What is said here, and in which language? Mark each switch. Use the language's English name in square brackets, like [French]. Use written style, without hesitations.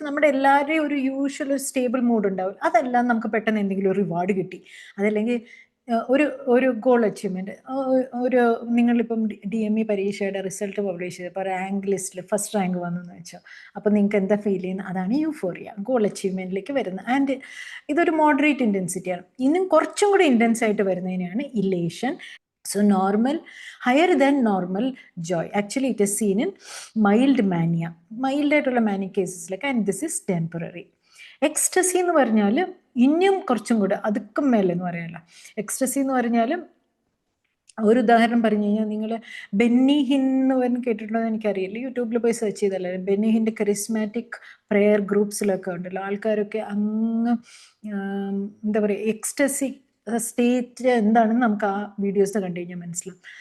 [Malayalam] നമ്മുടെ എല്ലാവരുടെയും ഒരു യൂഷ്വൽ സ്റ്റേബിൾ മൂഡ് ഉണ്ടാവും. അതല്ല നമുക്ക് പെട്ടെന്ന് എന്തെങ്കിലും ഒരു റിവാർഡ് കിട്ടി, അതല്ലെങ്കിൽ ഒരു ഗോൾ അച്ചീവ്മെൻറ്റ്, നിങ്ങളിപ്പം DME പരീക്ഷയുടെ റിസൾട്ട് പബ്ലിഷ് ചെയ്തപ്പോൾ റാങ്ക് ലിസ്റ്റിൽ ഫസ്റ്റ് റാങ്ക് വന്നെന്ന് വെച്ചോ, അപ്പോൾ നിങ്ങൾക്ക് എന്താ ഫീൽ ചെയ്യുന്നത്? അതാണ് യൂഫോറിയ, ഗോൾ അച്ചീവ്മെൻറ്റിലേക്ക് വരുന്നത്. ആൻഡ് ഇതൊരു മോഡറേറ്റ് ഇൻറ്റൻസിറ്റിയാണ്. ഇന്നും കുറച്ചും കൂടി ഇൻറ്റൻസ് ആയിട്ട് വരുന്നതിനാണ് elation. [English] So higher than normal joy. Actually, it is seen in mild mania. [Malayalam] Mild ആയിട്ടുള്ള manic കേസസിലൊക്കെ. [English] And this is temporary. [Malayalam] Ecstasy എന്ന് പറഞ്ഞാൽ ഇനിയും കുറച്ചും കൂടെ അതുക്കും മേലെ എന്ന് പറയാനല്ല. എക്സ്റ്റസി എന്ന് പറഞ്ഞാൽ ഒരു ഉദാഹരണം പറഞ്ഞു കഴിഞ്ഞാൽ, നിങ്ങൾ ബെന്നി ഹിൻ എന്ന് പറഞ്ഞ് കേട്ടിട്ടുണ്ടോ എന്ന് എനിക്കറിയില്ല, യൂട്യൂബിൽ പോയി സെർച്ച് ചെയ്തല്ലേ. ബെന്നി ഹിൻ്റെ കരിസ്മാറ്റിക് പ്രെയർ ഗ്രൂപ്പ്സിലൊക്കെ ഉണ്ടല്ലോ, ആൾക്കാരൊക്കെ അങ്ങ് എന്താ പറയുക, എക്സ്റ്റസി സ്റ്റേറ്റ് എന്താണെന്ന് നമുക്ക് ആ വീഡിയോസ് കണ്ടു കഴിഞ്ഞാൽ മനസ്സിലാവും.